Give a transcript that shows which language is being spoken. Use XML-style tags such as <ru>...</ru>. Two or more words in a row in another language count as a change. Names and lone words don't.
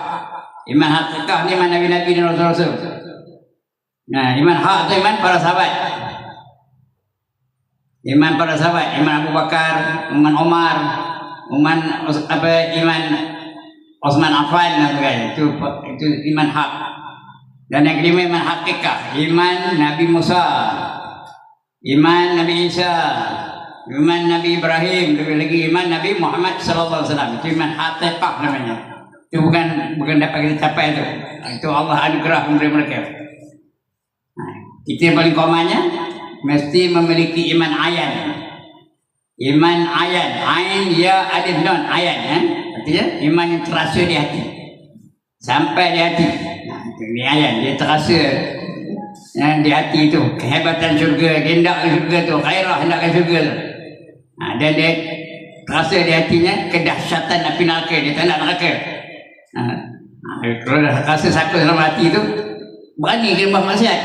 <ms>Iman haqiqah ni iman Nabi-Nabi dan Rasul-Rasul. Nah, iman hak itu iman para sahabat. Iman para sahabat, iman Abu Bakar, iman Umar, iman Osman Affan dan sebagainya. Itu iman hak. Dan yang kelima iman haqiqah, iman Nabi Musa, iman Nabi Isa, iman Nabi Ibrahim, lebih lagi iman Nabi Muhammad</ms> <ar>صلى الله عليه وسلم.</ar> <ms>Itu iman haqiqah namanya. Itu bukan dapat kita capai itu. Itu Allah anugerah memberi mereka. Kita yang paling komanya mesti memiliki iman ayan. Iman ayan, ain ya alif nun ayan, artinya iman yang terasa di hati, sampai di hati. Ini ayan, dia terasa di hati itu kehebatan syurga, hendak ke syurga tu, khairah hendak ke syurga tu. Dan dia terasa di hatinya kedahsyatan api neraka, dia tak nak neraka. Kalau dah rasa sakit dalam hati tu, berani ke buat maksiat.</ms>